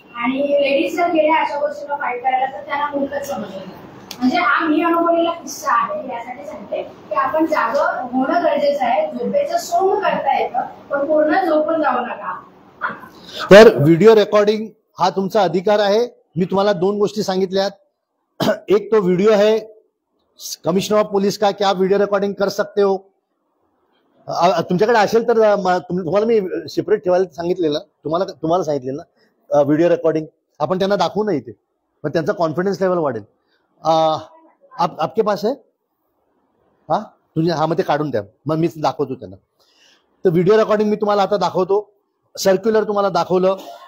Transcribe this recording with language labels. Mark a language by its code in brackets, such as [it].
[mr] आणि लेडीज जर गेल्या अशा गोष्टीला फाईट करायला तर त्यांना मूर्खच समजलं। म्हणजे हा मी अनुभवलेला किस्सा आहे, यासाठी सांगते की आपण जागं होणं गरजेचं आहे। झोपेचं सोंग करता येतं, पण पूर्ण झोपून जाऊ नका। तर व्हिडिओ रेकॉर्डिंग हा तुमचा अधिकार आहे। मी तुम्हाला 2 गोष्टी सांगितल्यात। [hi] एक तो व्हिडिओ है कमिश्नर ऑफ पुलिस का, क्या आप वीडियो रिकॉर्डिंग कर सकते हो। [mr] तुमच्याकडे असेल तर तुम्हाला मी सेपरेट ठेवायला सांगितलेलं, तुम्हाला सांगितलेलं ना व्हिडिओ रेकॉर्डिंग। आपण त्यांना दाखवू ना इथे, पण त्यांचा कॉन्फिडन्स लेवल वाढेल। [hi] आपके पास है? [mr] हा तुझे हा, मग ते काढून द्या, मग मी दाखवतो त्यांना। तर व्हिडिओ रेकॉर्डिंग मी तुम्हाला आता दाखवतो, सर्क्युलर तुम्हाला दाखवलं।